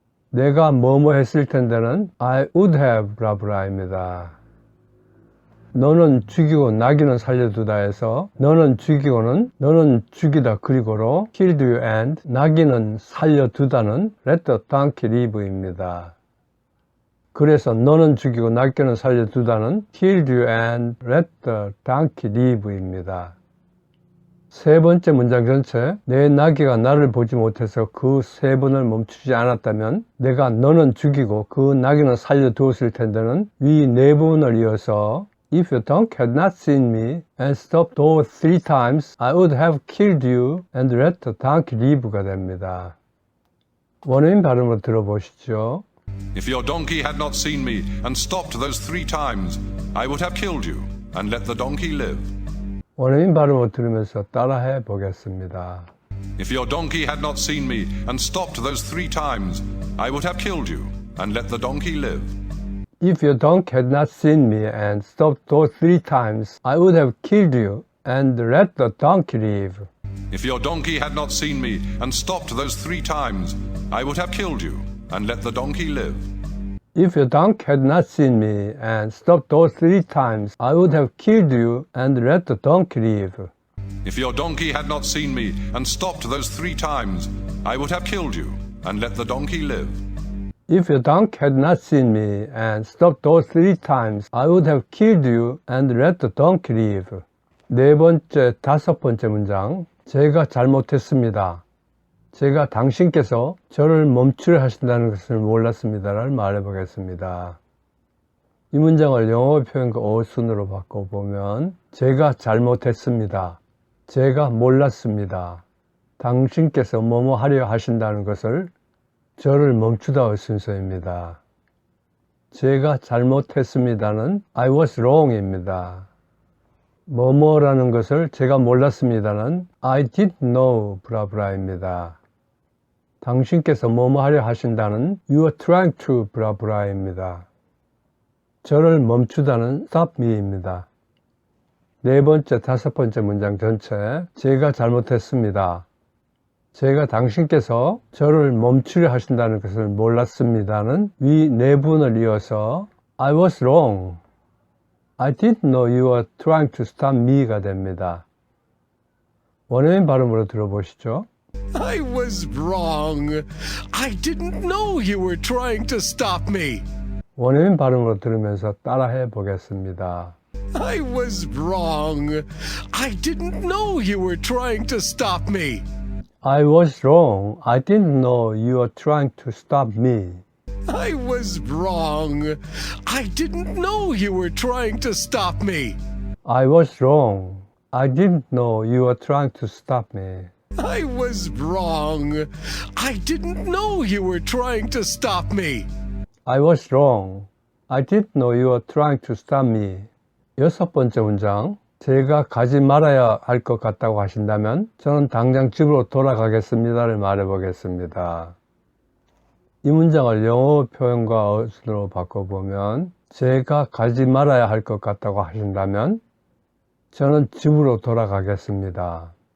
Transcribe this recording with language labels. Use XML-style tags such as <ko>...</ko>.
<ko>내가 뭐뭐 했을 텐데는</ko> <en>I would have</en> <ko>브라브라입니다. 너는 죽이고 나귀는 살려두다 해서 너는 죽이고는 너는 죽이다 그리고로</ko> <en>killed you and</en> <ko>나귀는 살려두다는</ko> <en>let the donkey live</en> <ko>입니다. 그래서 너는 죽이고 나귀는 살려두다는</ko> <en>killed you and let the donkey live</en> <ko>입니다. 세 번째 문장 전체, 내 나귀가 나를 보지 못해서 그 세 번을 멈추지 않았다면 내가 너는 죽이고 그 나귀는 살려두었을 텐데는 위 네 부분을 이어서</ko> <en>If your dog had not seen me and stopped those 3 times, I would have killed you and let the donkey live</en> <ko>가 됩니다. 원어민 발음으로 들어보시죠.</ko> <en>If your donkey had not seen me and stopped those 3 times, I would have killed you and let the donkey live.</en> <ko>원어민 발음으로 들으면서 따라해 보겠습니다.</ko> <en>If your donkey had not seen me and stopped those 3 times, I would have killed you and let the donkey live. If your dog had not seen me and stopped those 3 times, I would have killed you and let the donkey live. If your donkey had not seen me and stopped those 3 times, I would have killed you and let the donkey live. If your dog had not seen me and stopped those 3 times, I would have killed you and let the donkey live. If your donkey had not seen me and stopped those 3 times, I would have killed you and let the donkey live. If your dog had not seen me and stopped those 3 times, I would have killed you and let the donkey live.</en> <ko>네 번째, 다섯 번째 문장. 제가 잘못했습니다. 제가 당신께서 저를 멈추려 하신다는 것을 몰랐습니다를 말해보겠습니다. 이 문장을 영어 표현과 어순으로 바꿔보면 제가 잘못했습니다. 제가 몰랐습니다. 당신께서 뭐뭐 하려 하신다는 것을 저를 멈추다의 순서입니다. 제가 잘못했습니다는</ko> <en>I was wrong</en> <ko>입니다. 뭐뭐라는 것을 제가 몰랐습니다는</ko> <en>I didn't know</en> <ko>브라브라입니다. 당신께서 뭐뭐 하려 하신다는</ko> <en>You are trying to</en> <ko>브라브라입니다. 저를 멈추다는</ko> <en>stop me</en> <ko>입니다. 네 번째, 다섯 번째 문장 전체 제가 잘못했습니다. 제가 당신께서 저를 멈추려 하신다는 것을 몰랐습니다는 위 네 부분을 이어서</ko> <en>I was wrong. I didn't know you were trying to stop me가</en> <ko>됩니다. 원어민 발음으로 들어보시죠.</ko> <en>I was wrong. I didn't know you were trying to stop me.</en> <ko>원어민 발음으로 들으면서 따라해 보겠습니다.</ko> <en>I was wrong. I didn't know you were trying to stop me. I was wrong. I didn't know you were trying to stop me. I was wrong. I didn't know you were trying to stop me. I was wrong. I didn't know you were trying to stop me. I was wrong. I didn't know you were trying to stop me. I was wrong. I didn't know you were trying to stop me.</en> <ko>여섯 번째 문장. 제가 가지 말아야 할 것 같다고 하신다면 저는 당장 집으로 돌아가겠습니다를 말해보겠습니다. 이 문장을 영어 표현과 어순으로 바꿔보면 제가 가지 말아야 할 것 같다고 하신다면 저는 집으로 돌아가겠습니다.</ko>